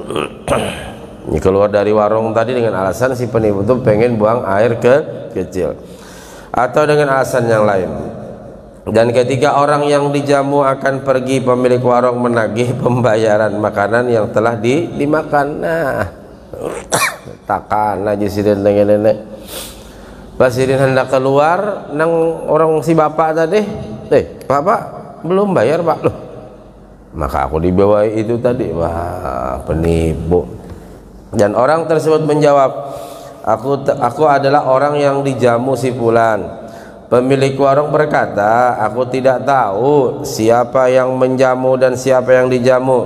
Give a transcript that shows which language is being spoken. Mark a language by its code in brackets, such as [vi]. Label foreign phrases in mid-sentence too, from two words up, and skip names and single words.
[id] Ini keluar dari warung tadi dengan alasan si penipu itu pengen buang air kecil, atau dengan alasan yang lain. Dan ketika orang yang dijamu akan pergi, pemilik warung menagih pembayaran makanan yang telah dimakan. [bjn] Nah, takkan aja sidin dengan nenek. Pas sidin hendak keluar, nang orang si bapak tadi, bapak belum bayar pak loh. [id] Maka aku dibawa itu tadi, wah penipu. Dan orang tersebut menjawab, aku adalah orang yang dijamu si fulan. Pemilik warung berkata, aku tidak tahu siapa yang menjamu dan siapa yang dijamu.